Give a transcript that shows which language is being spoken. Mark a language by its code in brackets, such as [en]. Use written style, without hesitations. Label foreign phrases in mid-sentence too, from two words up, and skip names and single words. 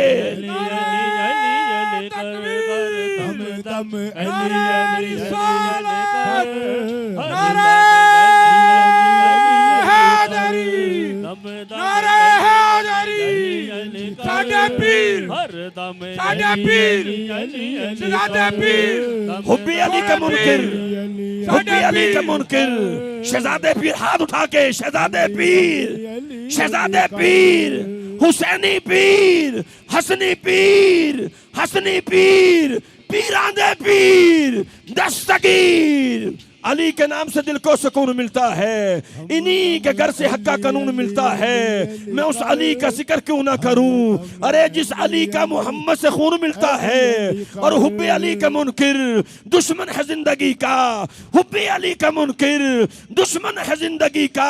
[pa] ਦਮ ਅਲੀ ਅਲੀ ਸਾਡੇ ਪੀਰ, ਸਾਡੇ ਪੀਰ, ਸਾਡੇ ਪੀਰ। [hi] हुब्बे अली का मुनकिर, हुब्बे अली का मुनकिर। शहजादे पीर हाथ उठा के, शहजादे पीर, शहजादे पीर, हुसैनी पीर, हसनी पीर, हसनी पीर, [pa] ਪੀਰਾਂਦੇ ਪੀਰ, [hi] दस्तगीर। अली के नाम से दिल को सुकून मिलता है, इन्हीं के घर से हक का कानून मिलता है। मैं उस अली का जिक्र क्यों ना करूं, अरे जिस अली का मोहम्मद से खून मिलता है। और हुब्बे अली का मुनकिर दुश्मन है जिंदगी का, हुब्बे अली का मुनकिर दुश्मन है जिंदगी का।